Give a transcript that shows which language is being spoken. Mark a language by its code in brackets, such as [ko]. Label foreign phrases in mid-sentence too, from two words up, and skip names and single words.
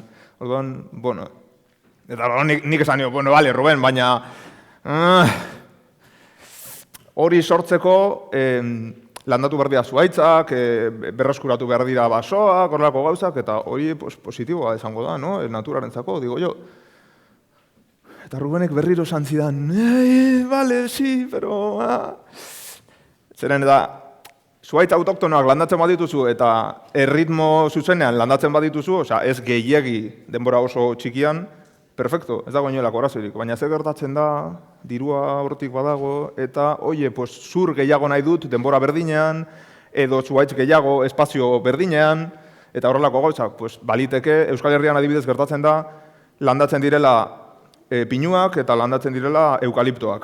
[eu] Orduan, eta nik esan nio, bale, Ruben, baina hori sortzeko landatu behar dira zuaitzak, berreskuratu behar dira basoak, horrelako gauzak, eta hori positiboa izango da, no? Naturarentzako, [es] digo jo. [eu] Eta Rubenek berriro esan zidan, [es] vale, sí, pero... [eu] Zeren eta, zuaitz autoktonoak landatzen badituzu eta erritmo zuzenean landatzen badituzu, ez gehiegi denbora oso txikian, perfecto, ez dago inoelako arazorik. Baina zer gertatzen da, dirua hortik badago, eta, zur gehiago nahi dut denbora berdinean, edo zuaitz gehiago espazio berdinean, eta horrelako gauzak, baliteke, Euskal Herrian adibidez gertatzen da, landatzen direla pinuak eta landatzen direla eukaliptoak.